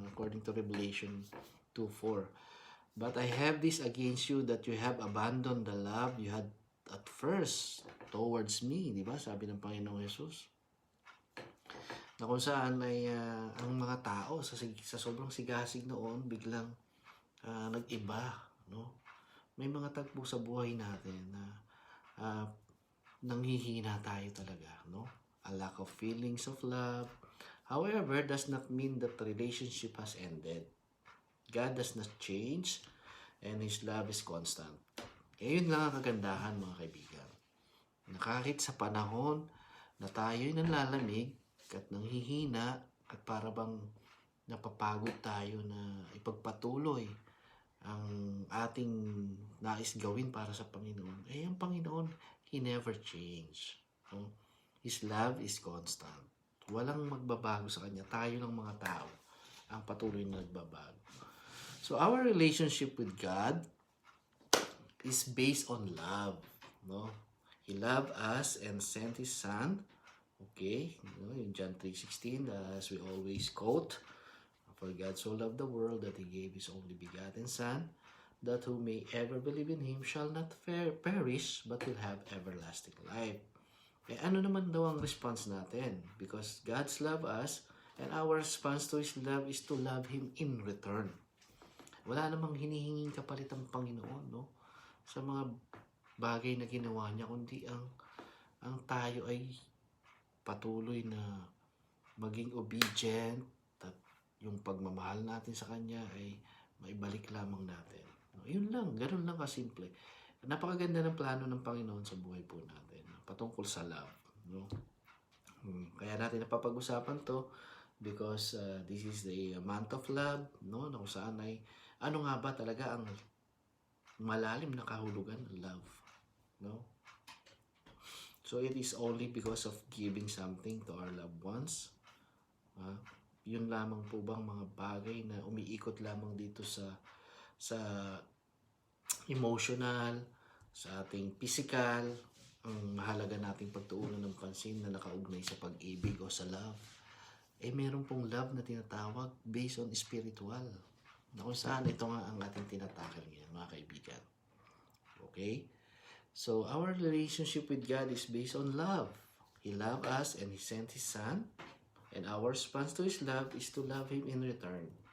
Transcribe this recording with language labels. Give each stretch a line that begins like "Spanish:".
English: According to Revelation 2:4. But I have this against you, that you have abandoned the love you had at first towards me.
Filipino: Di ba? Sabi ng Panginoong Jesus. Na kung saan ay ang mga tao sa sobrang sigasig noon, biglang nag-iba. No? May mga tagpo sa buhay natin na nanghihina tayo talaga. No?
English: A lack of feelings of love. However, does not mean that the relationship has ended. God does not change, and His love is constant.
Filipino: Yun lang ang kagandahan, mga kaibigan. Na kahit sa panahon na tayo'y nanlalamig at nanghihina at para bang napapagod tayo na ipagpatuloy ang ating nais gawin para sa Panginoon, ang Panginoon,
English: He never change.
Filipino: No?
English: His love is constant.
Filipino: Walang magbabago sa Kanya. Tayo ng mga tao ang patuloy na nagbabago.
English: So, our relationship with God is based on love. No? He loved us and sent His Son. Okay? In John 3:16, as we always quote, for God so loved the world that He gave His only begotten Son, that who may ever believe in Him shall not perish, but will have everlasting life.
Filipino: Eh, ano naman daw ang response natin?
English: Because God's love us, and our response to His love is to love Him in return.
Filipino: Wala namang hinihinging kapalit ang Panginoon, no? Sa mga bagay na ginawa niya, kundi ang tayo ay patuloy na maging obedient, at yung pagmamahal natin sa Kanya ay maibalik lamang natin. No? Yun lang, ganun lang kasimple. Napakaganda ng plano ng Panginoon sa buhay po natin, patungkol sa love. No? Kaya natin napapag-usapan to
English: because this is the month of love,
Filipino: no? Na kung saan ay, ano nga ba talaga ang malalim na kahulugan ng love, no?
English: So it is only because of giving something to our loved ones.
Filipino: Yun lamang po bang mga bagay na umiikot lamang dito sa emotional, sa ating physical, ang mahalaga nating pagtuunan ng pansin na nakaugnay sa pag-ibig o sa love. Eh meron pong love na tinatawag based on spiritual. Na kung saan ito nga ang ating tinatakil ngayon, mga kaibigan.
English: Okay? So, our relationship with God is based on love. He loved us and He sent His Son. And our response to His love is to love Him in return.